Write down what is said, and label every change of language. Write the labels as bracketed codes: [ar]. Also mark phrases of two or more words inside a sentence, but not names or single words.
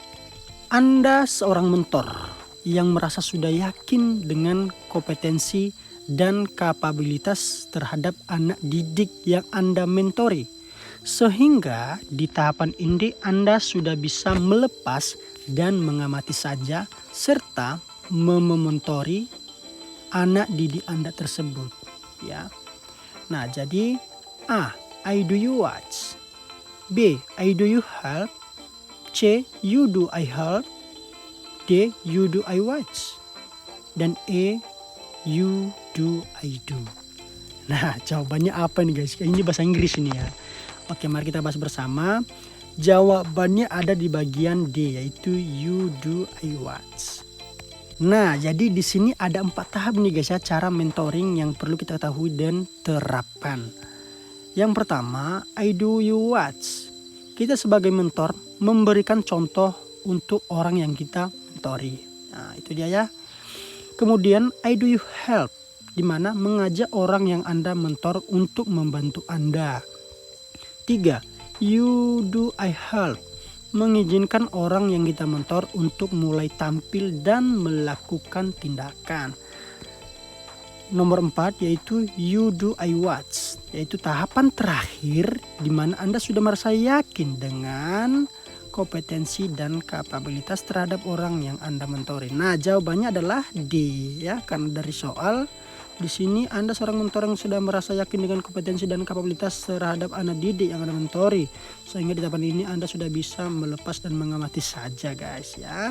[id] Anda seorang mentor yang merasa sudah yakin dengan kompetensi dan kapabilitas terhadap anak didik yang Anda mentori. Sehingga di tahapan ini Anda sudah bisa melepas dan mengamati saja serta mementori anak didik Anda tersebut ya. Nah, jadi [en] A. I do you watch. B. I do you help. C. You do I help. D. You do I watch. Dan E. You do I do. [id] Nah, jawabannya apa nih guys? Ini bahasa Inggris ini ya. Oke, mari kita bahas bersama. Jawabannya ada di bagian D, yaitu [en] you do I watch. [id] Nah, jadi di sini ada 4 tahap nih guys ya, cara mentoring yang perlu kita ketahui dan terapkan. Yang pertama, [en] I do you watch. [id] Kita sebagai mentor memberikan contoh untuk orang yang kita mentori. Nah, itu dia ya. Kemudian [en] I do you help, [id] di mana mengajak orang yang Anda mentor untuk membantu Anda. 3. [en] You do I help, [id] mengizinkan orang yang kita mentor untuk mulai tampil dan melakukan tindakan. Nomor 4 yaitu [en] you do I watch, [id] yaitu tahapan terakhir di mana Anda sudah merasa yakin dengan kompetensi dan kapabilitas terhadap orang yang Anda mentori. Nah, jawabannya adalah D ya, karena dari soal di sini Anda seorang mentor yang sudah merasa yakin dengan kompetensi dan kapabilitas terhadap anak didik yang Anda mentori, sehingga di tahapan ini Anda sudah bisa melepas dan mengamati saja guys ya.